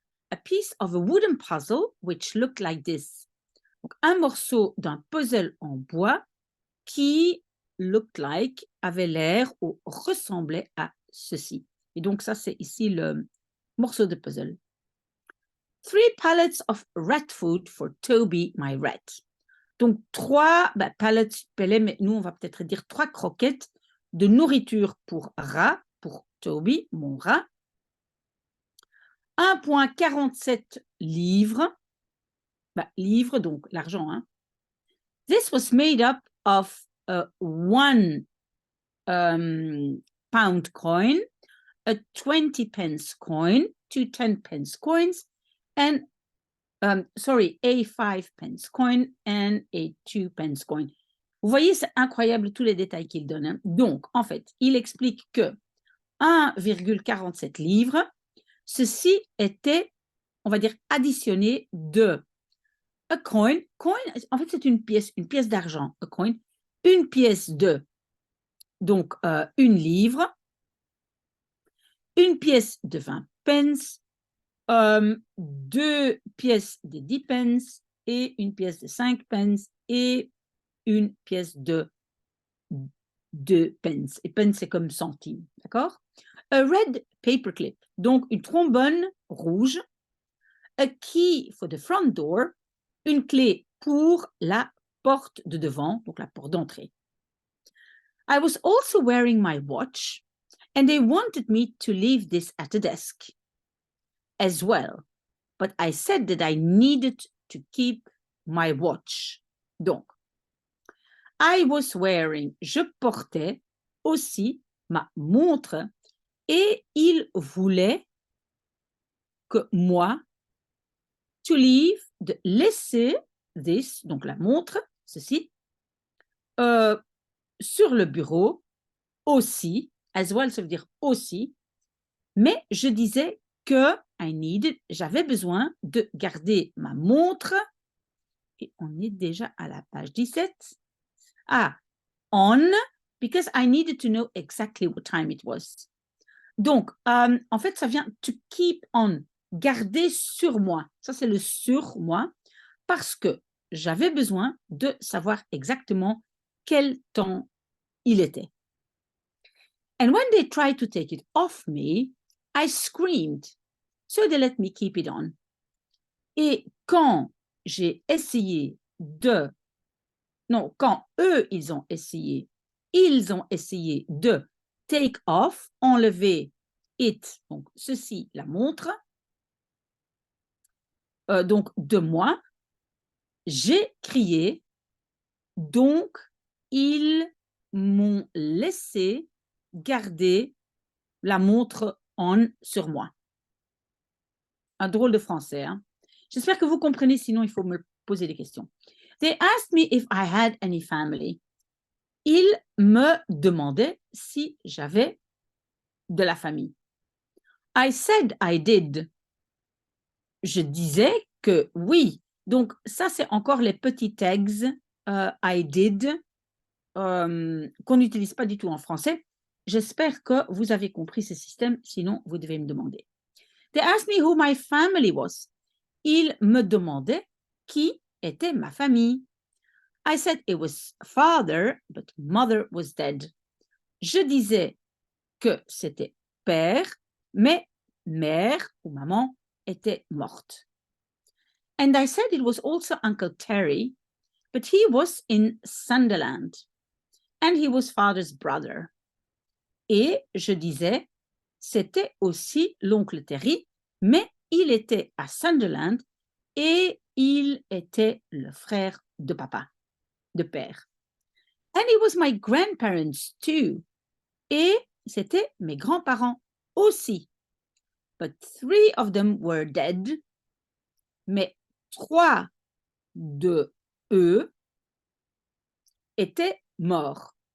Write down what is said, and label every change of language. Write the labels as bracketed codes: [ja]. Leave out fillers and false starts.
[en] A piece of a wooden puzzle, which looked like this. [fr] Donc, un morceau d'un puzzle en bois qui [en] looked like, [fr] avait l'air ou ressemblait à ceci. Et donc, ça, c'est ici le morceau de puzzle. [en] 3 pallets of rat food for Toby, my rat. [fr] Donc, 3 pallets, mais nous, on va peut-être dire 3 croquettes de nourriture pour rat, pour Toby, mon rat. 1,47 livres. Livres, donc l'argent, hein. [en] This was made up of a 1 pound coin, a 20 pence coin, 2 10 pence coins, and a 5 pence coin and a 2 pence coin. [fr] Vous voyez, c'est incroyable tous les détails qu'il donne. Hein. Donc, en fait, il explique que 1,47 livres, ceci était, on va dire, additionné de [en] a coin. [fr] Coin, en fait, c'est une pièce d'argent. [en] A coin, [fr] une pièce de, donc, une livre, une pièce de 20 pence, deux pièces de 10 pence et une pièce de 5 pence et une pièce de 2 pence. Et pence, c'est comme centime, d'accord? [en] A red paperclip, [fr] donc une trombone rouge. [en] A key for the front door, [fr] une clé pour la porte de devant, donc la porte d'entrée. [en] I was also wearing my watch, and they wanted me to leave this at the desk as well. But I said that I needed to keep my watch. [fr] Donc, [en] I was wearing, [fr] je portais aussi ma montre et il voulait que moi, [en] to leave, [fr] de laisser this, donc la montre, ceci, sur le bureau aussi, [en] as well, [fr] ça veut dire aussi, mais je disais que j'avais besoin de garder ma montre, et on est déjà à la page 17. [en] Ah, on, because I needed to know exactly what time it was. [fr] Donc, en fait, ça vient [en] to keep on, [fr] garder sur moi. Ça, c'est le sur moi, parce que j'avais besoin de savoir exactement quel temps il était. [en] And when they tried to take it off me, I screamed. So they let me keep it on. [fr] Et quand j'ai essayé de... Non, quand eux, ils ont essayé de [en] take off, [fr] enlever it, donc ceci, la montre, donc de moi, j'ai crié, donc ils m'ont laissé garder la montre on sur moi. Un drôle de français. Hein? J'espère que vous comprenez, sinon il faut me poser des questions. [en] They asked me if I had any family. [fr] Ils me demandaient si j'avais de la famille. [en] I said I did. [fr] Je disais que oui. Donc, ça, c'est encore les petits tags [en] I did [fr] qu'on n'utilise pas du tout en français. J'espère que vous avez compris ce système, sinon vous devez me demander. [en] They asked me who my family was. [fr] Ils me demandaient qui était ma famille. [en] I said it was father, but mother was dead. [fr] Je disais que c'était père, mais mère ou maman était morte. [en] And I said it was also Uncle Terry, but he was in Sunderland, and he was father's brother. [fr] Et je disais, c'était aussi l'oncle Terry, mais il était à Sunderland et il était le frère de papa, de père. [en] And it was my grandparents too. [fr] Et c'était mes grands-parents aussi. [en] But 3 of them were dead. [fr] Mais 3 de eux étaient morts.